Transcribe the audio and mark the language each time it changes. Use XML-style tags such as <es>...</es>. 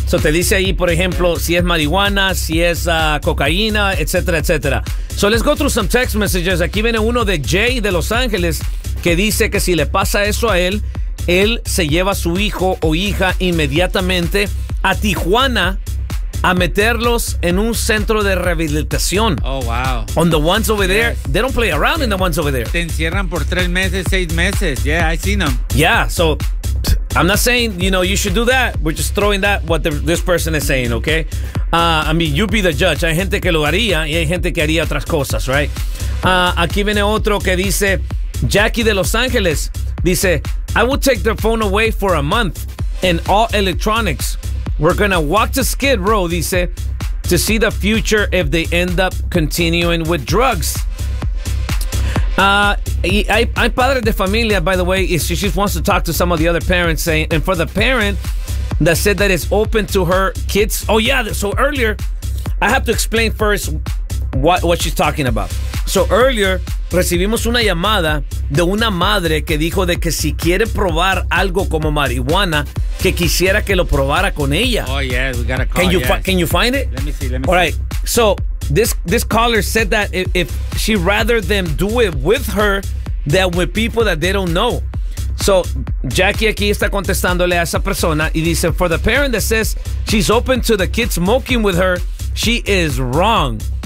<es>So te dice ahí, por ejemplo, si es marihuana, si es cocaína, etcétera, etcétera.</es> <en>So let's go through some text messages.</en> <es>Aquí viene uno de Jay de Los Ángeles que dice que si le pasa eso a él, él se lleva a su hijo o hija inmediatamente a Tijuana a meterlos en un centro de rehabilitación.</es> <en>Oh, wow. On the ones over there, they don't play around in the ones over there.</en> <es>Te encierran por 3 meses, 6 meses.</es> <en>Yeah, I seen them. Yeah, so I'm not saying, you know, you should do that. We're just throwing that, what this person is saying, okay? I mean, you be the judge.</en> <es>Hay gente que lo haría y hay gente que haría otras cosas,</es> <en>right?</en> <es>Aquí viene otro que dice, Jackie de Los Ángeles, dice,</es> <en>I would take their phone away for a month and all electronics. We're gonna walk to Skid Row, dice, to see the future if they end up continuing with drugs. I'm</en> <es>padre de familia,</es> <en>by the way. She just wants to talk to some of the other parents saying, and for the parent that said that it's open to her kids. Oh, yeah. So earlier, I have to explain first what she's talking about. So earlier,</en> <es>recibimos una llamada de una madre que dijo de que si quiere probar algo como marihuana, que quisiera que lo probara con ella.</es> <en>Oh, yeah, we got a call. Can you find it? Let me see. All right, so this caller said that if she'd rather them do it with her than with people that they don't know. So Jackie</en> <es>aquí está contestándole a esa persona y dice,</es> <en>for the parent that says she's open to the kids smoking with her, she is wrong.</en>